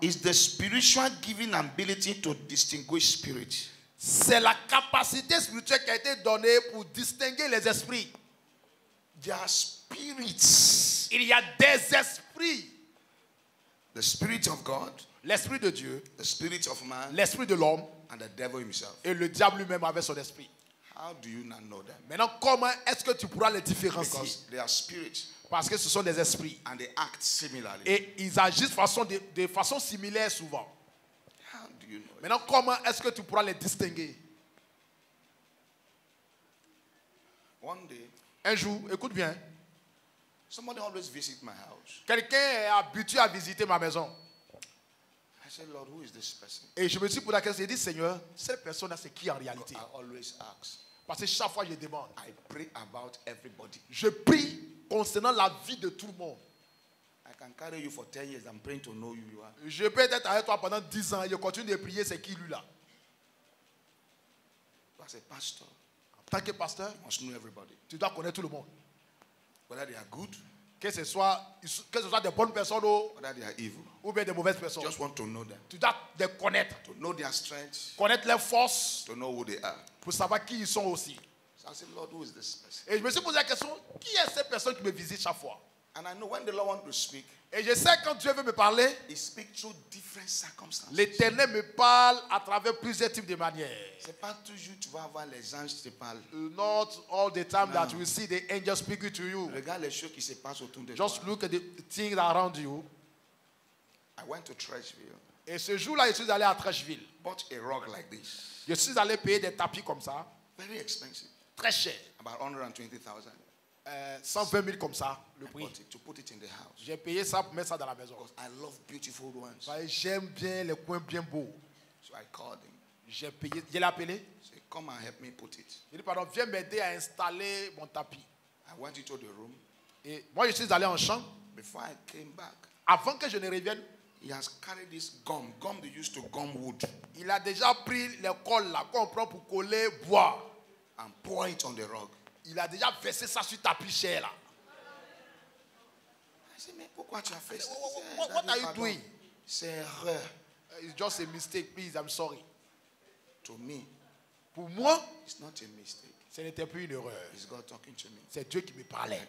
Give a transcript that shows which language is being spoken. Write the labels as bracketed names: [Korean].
[English] is the spiritual giving ability to distinguish spirit. [French] c'est la capacité spirituelle qui a été donnée pour distinguer les esprits. [English] There are spirits. [French] Il y a des esprits. [English] The spirit of God, [French] L'esprit de Dieu, [English] the spirit of man, [French] l'esprit de l'homme [English] and the devil himself. [French] et le diable lui-même avec son esprit. [English] How do you not know them? [French] Maintenant, comment est-ce que tu pourras les différencier? [English] Because they are spirits [French] Parce que ce sont des esprits. [English] and they act similarly. [French] Et ils agissent de façon similaire souvent. [English] How do you know it? [French] Maintenant, comment est-ce que tu pourras les distinguer? [English] One day, [French] Un jour, écoute bien, [English] somebody always visit my house. [French] quelqu'un est habitué à visiter ma maison. [English] I said, Lord, who is this person? [French] Et je me suis posé la question, j'ai dit, Seigneur, cette personne-là, c'est qui en réalité? [English] I always ask. [French] Parce que chaque fois, je demande. [English] I pray about everybody. [French] Je prie concernant la vie de tout le monde. [English] I can carry you for 10 years. I'm praying to know who you are. [French] Je peux être avec toi pendant 10 ans et je continue de prier, c'est qui lui là? [English] As a pastor, [French] En tant que pasteur, [English] you must know everybody. [French] tu dois connaître tout le monde. [English] Whether they are good, [French] Que ce soit des bonnes personnes [English] whether they are evil. [French] ou bien des mauvaises personnes. [English] Just want to know them. [French] Tu dois les connaître. [English] To know their strengths, [French] Connaître leurs forces [English] to know who they are. [French] pour savoir qui ils sont aussi. [English] So I said, Lord, who is this person? [French] Et je me suis posé la question, qui est cette personne qui me visite chaque fois? [English] And I know when the Lord wants to speak, [French] Et je sais quand Dieu veut me parler, [English] He speaks through different circumstances. [French] l'Éternel me parle à travers plusieurs types de manières. C'est pas toujours tu vas voir les anges qui te parlent. [English] Not all the time No. that you see the angel speaking to you. [French] Regarde les choses qui se passent autour de toi. [English] Just look at the things around you. I went to Trashville, [French] Et ce jour-là, je suis allé à Trashville. [English] bought a rug like this. [French] Je suis allé payer des tapis comme ça, [English] Very expensive. [French] très cher. [English] About 120,000. [French] 120 000 comme ça, le prix. [English] To put it in the house. [French] J'ai payé ça pour mettre ça dans la maison. [English] Because I love beautiful ones. [French] Parce que j'aime bien les coins bien beaux. [English] So I called him. [French] J'ai payé, je l'ai appelé. [English] Say, come and help me put it. [French] J'ai dit, pardon, viens m'aider à installer mon tapis. [English] I went into the room. [French] Et moi, je suis allé en chambre. [English] Before I came back, [French] Avant que je ne revienne, [English] he has carried this gum. Gum they used to gum wood. [French] il a déjà pris les cols là qu'on prend pour coller bois. [English] And pour it on the rug. [French] Il a déjà versé ça sur tapis cher là. [English] I said, [French] mais pourquoi tu as fait ça? [English] What are you doing? [French] C'est erreur. [English] It's just a mistake, please, I'm sorry. To me, [French] Pour moi, [English] it's not a mistake. [French] ce n'était plus une erreur. [English] It's God talking to me. [French] C'est Dieu qui me parlait.